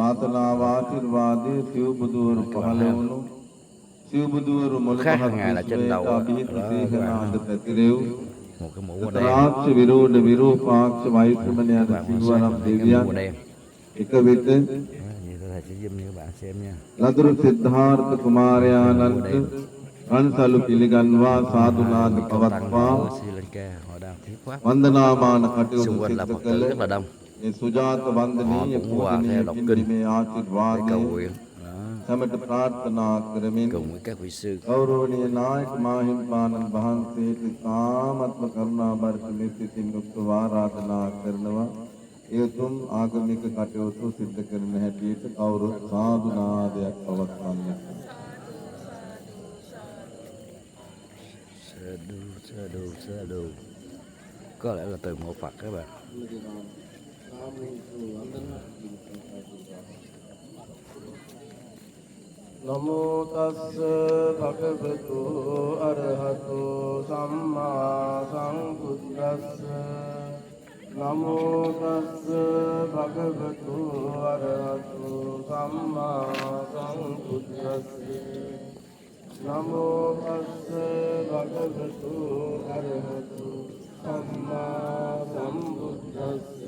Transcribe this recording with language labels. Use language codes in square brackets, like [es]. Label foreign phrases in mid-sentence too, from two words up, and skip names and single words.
[vi] Khác hàng ngày là trên đầu đó, một cái mũ đen. Như thầy sẽ zoom cho các bạn xem nha. [si] ලතුරු සිද්ධාර්ථ කුමාරයාණන්ට අන්සලු පිළිගන්වා සාදුනාද පවත්වා [vi] Sri Lanka họ đang thuyết pháp. [si] වන්දනාමාන කටයුතු [vi] Xung quanh là [si] සිදු [vi] Phật tử [si] කළ [vi] rất là đông. [si] ඒ සුජාත [vi] Họ [si] වන්දනීය [vi] cũng qua theo [si] පූජනීය [vi] đọc [si] පින්දීමේ [vi] kinh để [si] ආශිර්වාදය [vi] cầu nguyện. Đó. [si] සමට ප්‍රාර්ථනා කරමින් [vi] Cùng với các vị sư. [si] ගෞරවනීය නායක මාහිම්පාණන් වහන්සේට සාමත්ම කරුණා බරිත මෙත්සිතින් යුක්තව ආරාධනා කරනවා ඒ උතුම් ආගමික කටයුතු සිද්ධ කරන හැටියට කවුරුත් සාදු නාදයක් පවත්වන්නට [vi] Sa đu. Có lẽ là từ mộ Phật các bạn. [pi] නමෝ තස්ස භගවතු අරහතෝ සම්මා සම්බුද්දස්ස නමෝ තස්ස භගවතු අරහතෝ සම්මා සම්බුද්දස්ස නමෝ තස්ස භගවතු අරහතෝ සම්මා සම්බුද්දස්ස